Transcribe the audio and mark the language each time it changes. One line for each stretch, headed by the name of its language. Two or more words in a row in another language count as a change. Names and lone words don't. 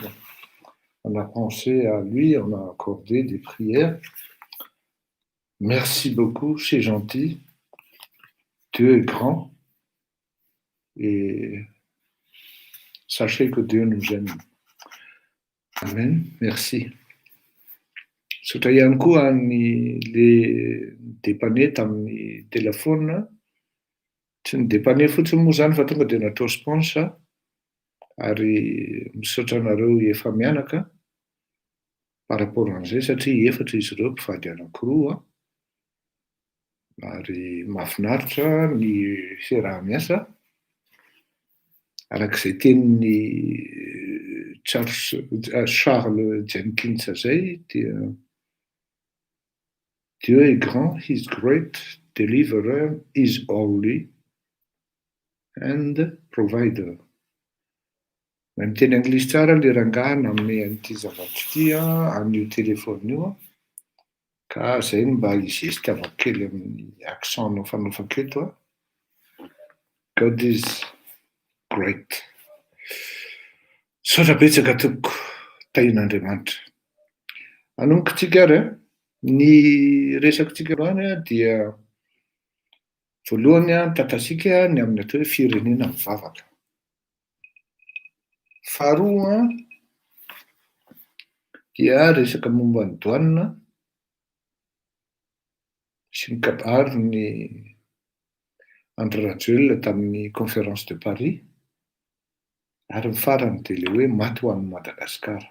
French: On a pensé à lui, on a accordé des prières. Merci beaucoup, c'est gentil. Dieu est grand. Et sachez que Dieu nous aime. Amen. Merci.
Malagasy: Saotra ihany koa ny le dépanné tamin'ny telefona, tsy ny dépanné fotsiny moa zany fa tonga de natao sponsa, ary misaotra anareo efa mianaka
French: par rapport
Malagasy: an'izay satria efatra izy ireo mpivady anankiroa, ary mahafinaritra ny fiaraha-miasa arak'izay tenin'ny Charles Jenkins zay dia
French: Dieu est grand,
English: he's great, deliverer, is holy, and provider.
Malagasy: Mahay miteny anglisy tsara le rangahy nanome an'ity zavatry ity an'io telefona io, ka zay mba hizesitiavako kely amin'ny accent nofanofako eto a.
English: God is great.
Malagasy: Saotra betsaka tompoko, tahin'Andriamanitra. Hanombokantsika ary a. Ny resakontsika androany dia voalohany tantasika ny amin'ny atao hoe firenena mivavaka. Faharoa dia resaka momba ny douane sy ny kabary ny André Rajoelina tamin'ny
French: conférence de Paris,
Malagasy: ary ny farany dia le hoe maty ho an'ny Madagasikara.